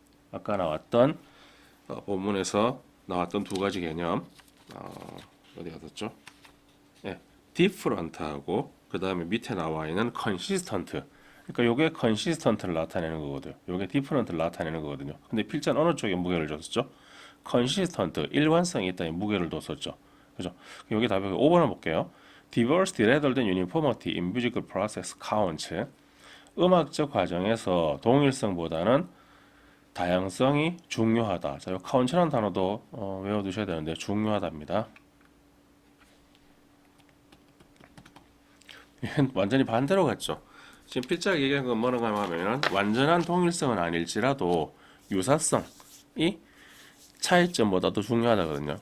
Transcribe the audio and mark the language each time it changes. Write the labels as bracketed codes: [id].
[ko] 아까 나왔던 본문에서 나왔던 두 가지 개념 어디 갔었죠? 예. different하고 그 다음에 밑에 나와 있는 consistent. 그러니까 요게 consistent를 나타내는 거거든요. 요게 different를 나타내는 거거든요. 근데 필자는 어느 쪽에 무게를 줬었죠? consistent, 일관성이 있다니 무게를 뒀었죠. 그죠? 여기 답이 5번을 볼게요. [en] diversity rather than uniformity in musical process counts. [ko] 음악적 과정에서 동일성보다는 다양성이 중요하다. 자, 요 count라는 단어도 외워두셔야 되는데 중요하답니다. 완전히 반대로 갔죠. 지금 필자가 얘기한 건 뭐라고 하면 완전한 통일성은 아닐지라도 유사성이 차이점보다 더 중요하다거든요.